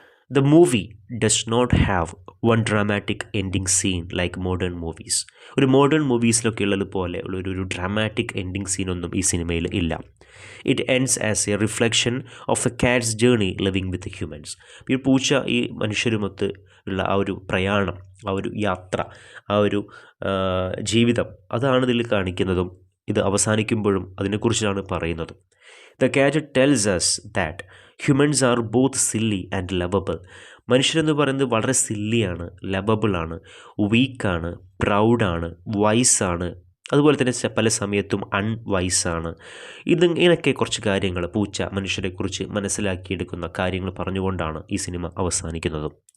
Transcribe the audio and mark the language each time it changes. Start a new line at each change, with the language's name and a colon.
English: The movie does not have one dramatic ending scene like modern movies.
Malayalam: ഒരു modern മൂവീസിലൊക്കെ ഉള്ളത് പോലെ ഒരു dramatic ending സീനൊന്നും ഈ സിനിമയിൽ ഇല്ല.
English: It ends as a reflection of a cat's journey living with humans.
Malayalam: ഈ പൂച്ച ഈ മനുഷ്യരുമൊത്ത് ഉള്ള ആ ഒരു പ്രയാണം, ആ ഒരു യാത്ര, ആ ഒരു ജീവിതം, അതാണ് ഇതിൽ കാണിക്കുന്നതും ഇത് അവസാനിക്കുമ്പോഴും അതിനെക്കുറിച്ചാണ് പറയുന്നതും.
English: The cat tells us that humans are both silly and lovable.
Malayalam: മനുഷ്യരെന്ന് പറയുന്നത് വളരെ സില്ലിയാണ്, ലവബിളാണ്, വീക്കാണ്, പ്രൗഡാണ്, വൈസാണ്, അതുപോലെ തന്നെ പല സമയത്തും അൺവൈസാണ്. ഇങ്ങനെയൊക്കെ കുറച്ച് കാര്യങ്ങൾ പൂച്ച മനുഷ്യരെക്കുറിച്ച് മനസ്സിലാക്കിയെടുക്കുന്ന കാര്യങ്ങൾ പറഞ്ഞുകൊണ്ടാണ് ഈ സിനിമ അവസാനിക്കുന്നതും.